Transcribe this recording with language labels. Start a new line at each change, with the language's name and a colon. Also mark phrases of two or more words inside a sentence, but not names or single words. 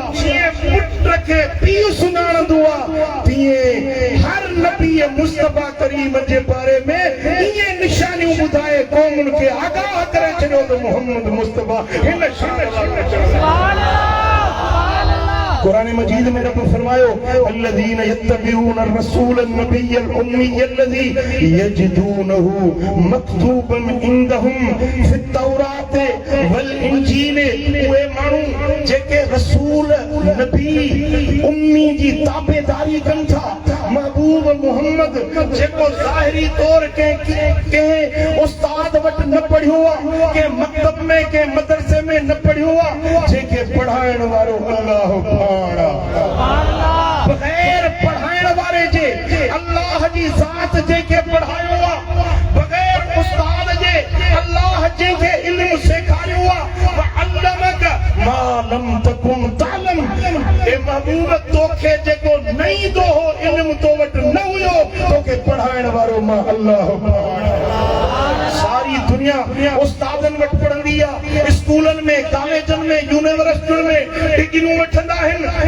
Sindhi: जीअं पुट खे पीउ सुञाणंदो आहे, तीअं हर नबी मुस्तफा करीम जे बारे में इहे निशानियूं ॿुधाए क़ौमुनि खे आगाह करे छॾियो त मोहम्मद मुस्तफा हिन शान कुरान मजीद में रब फरमायो
Arabic: الذين يتبعون الرسول النبي الأمي الذي يجدونه مكتوبا عندهم في التوراة والإنجيل.
Sindhi: उहे माण्हू जेके रसूल नबी उम्मी जी ताबेदारी कनि था, महबूब मोहम्मद जेको ज़ाहिरी तौर के उस्ताद वटि न पढ़ियो आहे, के मकतब में के मदरसे में न पढ़ियो आहे, जेके पढ़ाइण वारो अल्लाह बग़ैर पढ़ाइण वारे जे अल्लाह जी ज़ात जेके पढ़ायो आहे, बग़ैर उस्ताद जे अल्लाह जंहिंखे इल्म सेखारियो आहे,
Arabic: وعلمك ما لم تكن تعلم.
Sindhi: ए महबूब तोखे जेको न ईंदो हो, इल्म तो वटि न हुयो, तोखे पढ़ाइण वारो मां अल्लाह। सारी दुनिया उस्तादनि वटि पढ़ंदी आहे, स्कूलनि में, कॉलेजनि में, यूनिवर्सिटियुनि में डिग्रियूं वठंदा आहिनि।